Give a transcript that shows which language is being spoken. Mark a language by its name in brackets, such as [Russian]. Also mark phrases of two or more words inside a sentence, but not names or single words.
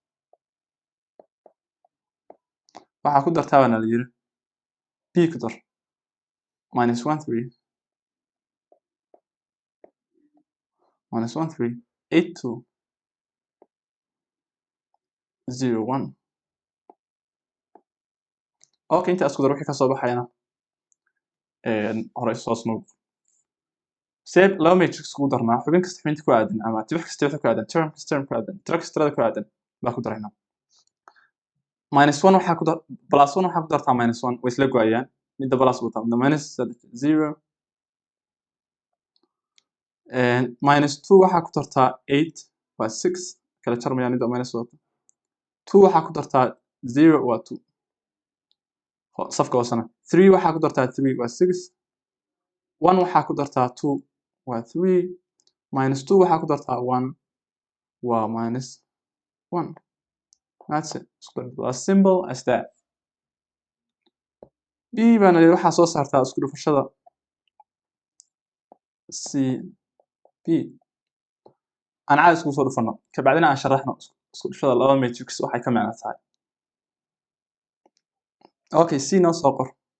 [Somali] waxa ku dartaa bana la yiri b ku dar minus 1 3 minus 1 3 8 2 0 1 okay inta isku dar wixii ka soo baxayna hore soo snow سيب لو ماتريكس ku darnaa xubin kasta xubinta ku aadan ama tibix kasta tibix ku aadan term kasta term ku aadan tira kasta tirada ku aadan baa ku darayna -1 waxa ku dar +1 waxa ku dartaa -1 way isla go'ayaan midda plus wata midda -0 -2 waxa ku dartaa 8 waa 6 kala jarmaya midda minus wata 2 waxa ku dartaa 0 waa 2 safka hoosana 3 waxa ku dartaa 3 waa 6 1 waxa ku dartaa 2 waa 3 -2 waxa ku dartaa 1 waa -1 [English] that's it as simple as that [Somali] b bana waxa soo saartaa isku dhufashada c b aan caadi isku soo dhufano ka bacdina aan sharaxno isku dhufashada laba matrix waxay ka macno tahay okay c noo soo qor